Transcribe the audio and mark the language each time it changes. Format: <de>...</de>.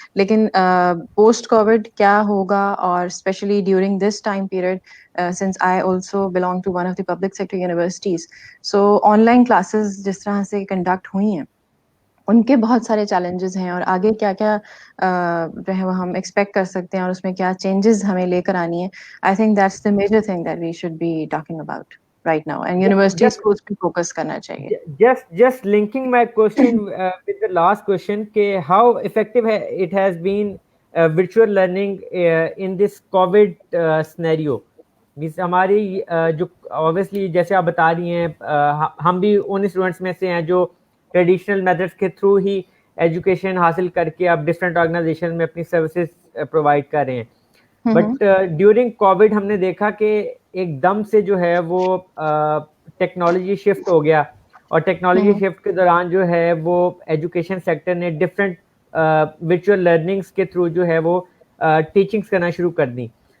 <hi>लेकिन post Covid क्या होगा, और specially during this time period,</hi> <en>since I also belong to one of the public sector universities,</en> <hi>so online classes जिस तरह से कंडक्ट हुई हैं, उनके बहुत सारे चैलेंजेस हैं, और आगे क्या क्या जो है वो हम एक्सपेक्ट कर सकते हैं और उसमें क्या चेंजेस हमें लेकर आनी है.</hi> <en>I think that's the major thing that we should be talking about right now, and university schools पे focus</en> <hi>करना चाहिए.</hi> <en>Just linking my question with the last question,</en> <hi>कि</hi> <en>how effective it has been virtual learning in this COVID scenario.</en> <hi>Means हमारी जो obviously जैसे आप बता रही हैं, हम भी उन स्टूडेंट्स में से हैं जो ट्रेडिशनल मेथड्स के थ्रू ही एजुकेशन हासिल करके अब डिफरेंट ऑर्गेनाइजेशन में अपनी सर्विसेज प्रोवाइड कर रहे हैं. बट ड्यूरिंग कोविड हमने देखा कि एकदम से जो है वो टेक्नोलॉजी शिफ्ट हो गया, और टेक्नोलॉजी शिफ्ट के दौरान जो है वो एजुकेशन सेक्टर ने डिफरेंट वर्चुअल लर्निंग्स के थ्रू जो है वो टीचिंग्स करना शुरू कर दी.</hi>